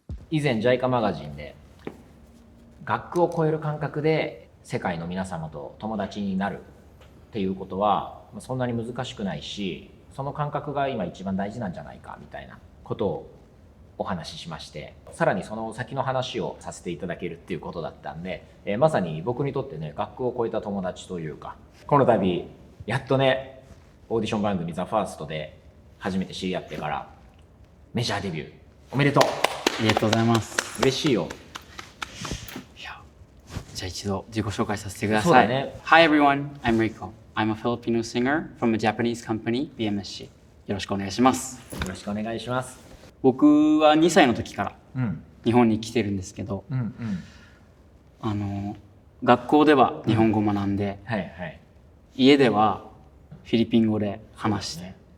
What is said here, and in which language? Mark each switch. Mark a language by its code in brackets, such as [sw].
[ja] 以前 JICA マガジンで学区を超える感覚で世界の皆様と友達になるっていうことはそんなに難しくないし、その感覚が今一番大事なんじゃないかみたいなことをお話ししまして、さらにその先の話をさせていただけるっていうことだったんで、まさに僕にとってね、学区を超えた友達というか、この度やっとね、オーディション番組 THEFIRST で初めて知り合ってからメジャーデビューおめでとう。ありがとうございます。嬉しいよ。いや、じゃあ一度自己紹介させてくだそうさい。だね。 [en] Hi everyone, I'm Rico. I'm a Filipino singer from a Japanese company, BMSC. [ja] よろしくお願いします。よろしくお願いします。僕は2歳の時からうん日本に来てるんですけど、うんうん。学校では日本語を学んで、はいはい。家ではフィリピン語で話して、ね、